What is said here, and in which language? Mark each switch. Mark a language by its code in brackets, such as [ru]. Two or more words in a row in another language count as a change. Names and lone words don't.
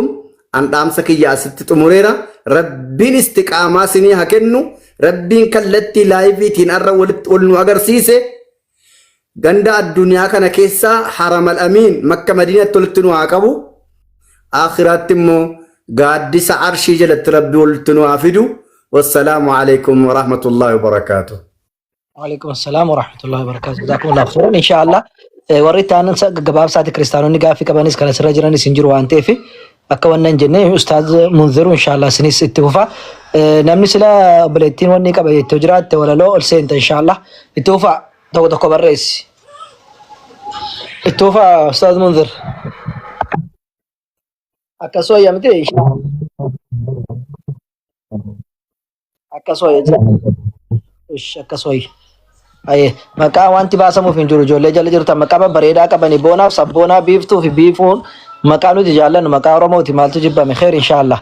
[om] An dhaamsa kiyya asitti xumureera. Rabbiin istiqaamaa sinii haa kennu. Rabbiin kallattii laayiviitiin arra wal nu agarsiise. Ganda addunyaa kana keessa haramal amiin makka madiinatti walitti nu haa qabu. Akhiraatti immoo gaaddisa arshii jalatti rabbi walitti nu haa fidu. [ar] والسلام عليكم ورحمة الله وبركاته. وعليكم السلام ورحمة الله وبركاته. جزاكم الله خيرا إن شاء الله. [om] Warri taanan gabaabsaati kiristaanonni gaaffii qabanis kan asirra jiranis hin jiru waan ta'eef akka wannan jenne ustaaz Munziru inshallah sinis itti fufa. Namni sila obboleettiin wanni qaba jettee jiraatte walaloo ol seenta inshallah itti fufa tokko tokko barreessi. Itti fufa ustaaz Munzir. Akkasoo yamte akkasoo akkasoo aye maqaa wanti baasamuuf hin jiru ijoollee jala jirtan maqaa bareedaa qabani boonaaf sabboonaa biiftuu fi biifuun maqaa nuti jaallannu maqaa Oromooti maaltu jibbame [ar] خير إن شاء الله.